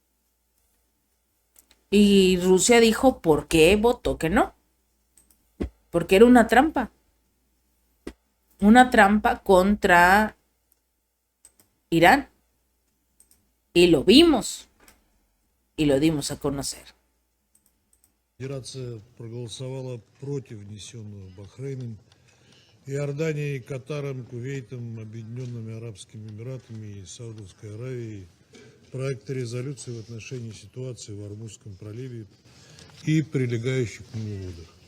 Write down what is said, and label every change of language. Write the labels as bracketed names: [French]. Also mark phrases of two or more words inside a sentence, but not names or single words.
[Spanish] Y Rusia dijo, ¿por qué votó que no? Porque era una trampa. Una trampa contra Irán. Y lo vimos y lo dimos a conocer. [Russian] Федерация проголосовала против внесенного Бахрейном, Иорданией, Катаром, Кувейтом, Объединенными Арабскими Эмиратами и Саудовской Аравией проекта резолюции в отношении ситуации в Ормузском проливе и прилегающих к нему водах.